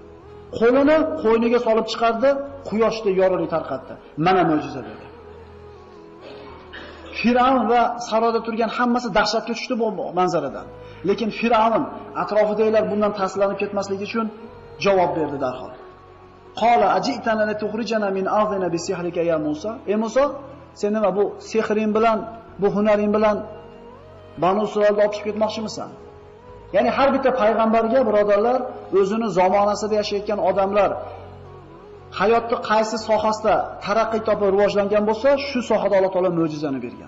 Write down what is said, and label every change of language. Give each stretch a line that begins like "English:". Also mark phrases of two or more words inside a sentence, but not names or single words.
Uzbek: Qo'lini qo'yniga solib chiqardi, quyoshda yorug'lik tarqatdi. Mana mo'jiza dedi. Firavn va saroyda turgan hammasi dahshatga tushdi bu manzaradan. Lekin Firavn atrofidagilar bundan ta'sirlanib ketmasligi uchun javob berdi darhol.
Arabic: قال أجئتنا لتخرجنا من أرضنا بسحرك يا موسى.
Uzbek: Ey Musa, sen nima bu sehring bilan, bu hunaring bilan Banu Isroilni olib chiqib ketmoqchimisan? Ya'ni har bitta payg'ambarga birodarlar, o'zini zamonasida yashayotgan odamlar hayotda qaysi sohasida taraqqiy topib rivojlangan bo'lsa, shu sohada Alloh taolo mo'jizani bergan.